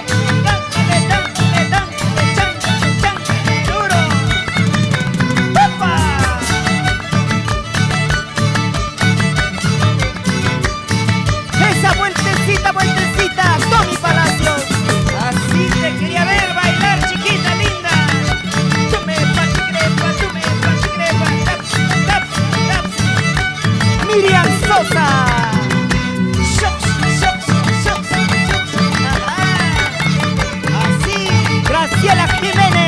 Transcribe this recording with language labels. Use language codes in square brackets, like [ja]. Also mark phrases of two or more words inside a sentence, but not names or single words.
[es] Dándole, dándole, dándole, chándale, chándale duro. ¡Opa! Esa vueltecita, vueltecita, Tommy Palacios. Así te quería ver bailar, chiquita linda. Chumepa, chicrepa, taps, taps, taps. Miriam Sosa. Shox, shox, shox, shox. Ajá. Así, Graciela Jiménez.